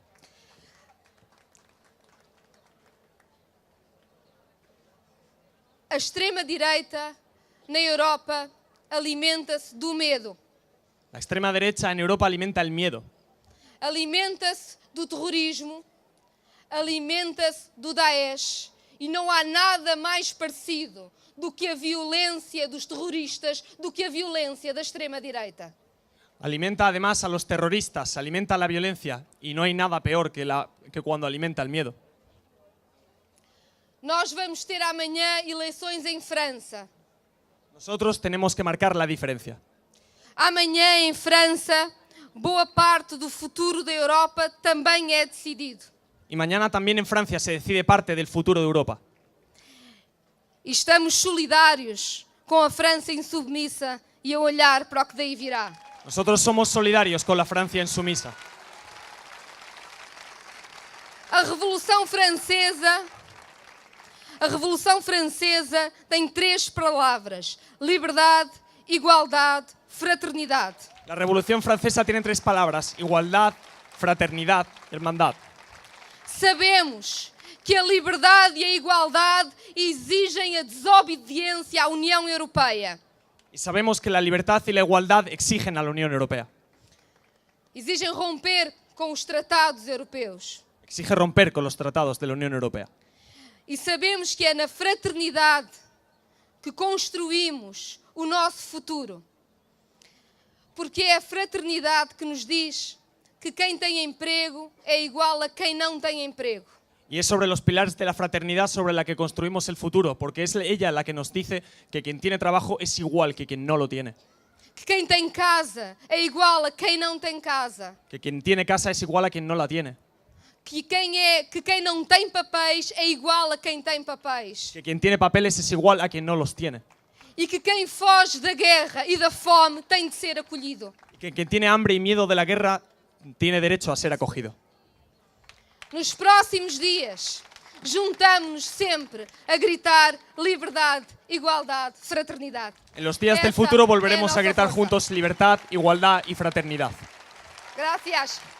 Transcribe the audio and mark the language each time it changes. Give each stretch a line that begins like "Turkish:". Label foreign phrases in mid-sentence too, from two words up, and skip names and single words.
Portuguese: A extrema-direita na Europa alimenta-se do medo.
Spanish: La extrema derecha en Europa alimenta el miedo,
Portuguese: Alimenta-se do terrorismo, alimenta-se do Daesh e não há nada mais parecido do que a violência dos terroristas, do que a violência da extrema-direita.
Spanish: alimenta además a los terroristas, alimenta la violencia y no hay nada peor que cuando alimenta el miedo.
Portuguese: Nós vamos ter amanhã eleições em França.
Spanish: Nosotros tenemos que marcar la diferencia.
Portuguese: Amanhã em França, boa parte do futuro da Europa também é decidido.
Spanish: Y mañana también en Francia se decide parte del futuro de Europa.
Portuguese: E estamos solidários com a França insubmissa e a olhar para o que daí virá.
Spanish: Nosotros somos solidarios con la Francia insumisa.
Portuguese: A Revolução Francesa tem 3 palavras: liberdade, igualdade, fraternidade.
Spanish: La Revolución Francesa tiene 3 palabras: igualdad, fraternidad, hermandad.
Portuguese: Sabemos que a liberdade e a igualdade exigem a desobediência à União Europeia.
Spanish: Y sabemos que la libertad y la igualdad exigen a la Unión Europea.
Portuguese: Exigem romper com os tratados europeus.
Spanish: Exige romper con los tratados de la Unión Europea.
Portuguese: E sabemos que é na fraternidade que construímos o nosso futuro. Porque é a fraternidade que nos diz que quem tem emprego é igual a quem não tem emprego.
Spanish: Y es sobre los pilares de la fraternidad sobre la que construimos el futuro, porque es ella la que nos dice que quien tiene trabajo es igual que quien no lo tiene.
Portuguese: Que quem tem casa é igual a quem não tem casa.
Spanish: Que quien tiene casa es igual a quien no la tiene.
Portuguese: Que quem não tem papéis é igual a quem tem papéis.
Spanish: Que quien tiene papeles es igual a quien no los tiene.
Portuguese: E que quem foge da guerra e da fome tem de ser acolhido.
Spanish: Y que quien tiene hambre y miedo de la guerra tiene derecho a ser acogido.
Portuguese: Nos próximos dias, juntamos-nos sempre a gritar liberdade, igualdade, fraternidade.
Spanish: En los días del Esa futuro es volveremos nuestra a gritar fuerza. juntos libertad, igualdad y fraternidad. Gracias.